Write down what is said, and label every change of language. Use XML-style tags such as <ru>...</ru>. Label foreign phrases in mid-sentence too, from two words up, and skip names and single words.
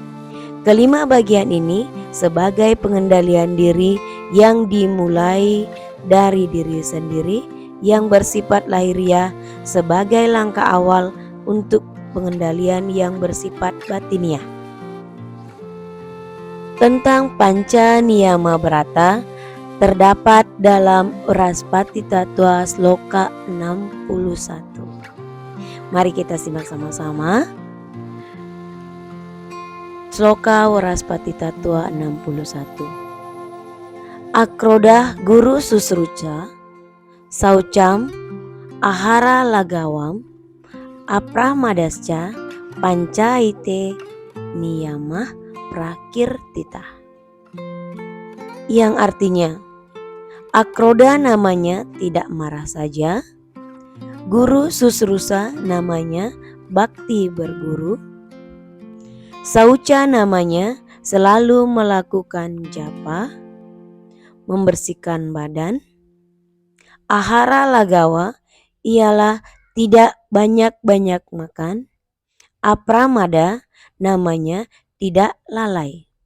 <id>Kelima bagian ini sebagai pengendalian diri yang dimulai dari diri sendiri yang bersifat lahiriah sebagai langkah awal untuk pengendalian yang bersifat batiniah. Tentang Panca Niyama Brata terdapat dalam Uraspati Tattva Sloka 61. Mari kita simak sama-sama. Sloka Uraspati Tattva 61.</id> <sa>अक्रोधो गुरुशुश्रूषा शौचम् आहारलाघवम् अप्रमादश्च पञ्चैते नियमाः प्रकीर्तिताः,</sa> <id>yang artinya Akroda namanya tidak marah saja, Guru Susrusa namanya bakti berguru, Sauca namanya selalu melakukan japa, membersihkan badan, Ahara Lagawa ialah tidak banyak-banyak makan, Apramada namanya tidak lalai.</id>